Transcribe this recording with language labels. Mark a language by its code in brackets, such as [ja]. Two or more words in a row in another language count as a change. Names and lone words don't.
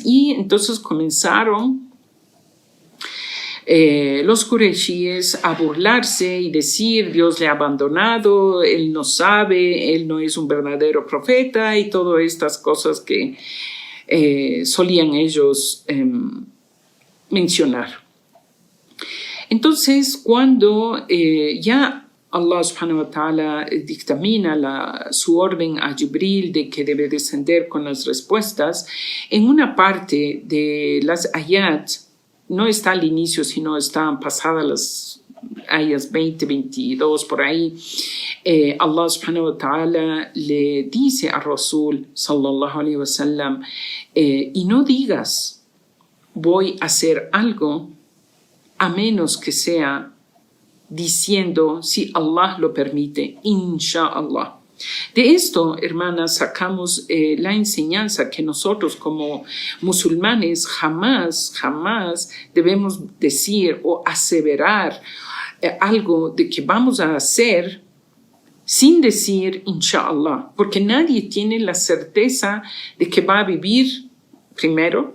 [es] Y entonces comenzaron los Qurayshíes a burlarse y decir: Dios le ha abandonado, él no sabe, él no es un verdadero profeta, y todas estas cosas que solían ellos mencionar. Entonces, cuando ya Allah [ar] سبحانه وتعالى [es] dictamina su orden a Jibril de que debe descender con las respuestas, en una parte de las ayat, no está al inicio, sino están pasadas las ayas 20, 22, por ahí, Allah [ar] سبحانه وتعالى [es] le dice a [ar] رسول صلى الله عليه وسلم: [es] y no digas voy a hacer algo a menos que sea diciendo, si Allah lo permite, inshallah. De esto, hermanas, sacamos la enseñanza que nosotros como musulmanes jamás debemos decir o aseverar algo de que vamos a hacer sin decir inshallah, porque nadie tiene la certeza de que va a vivir, primero.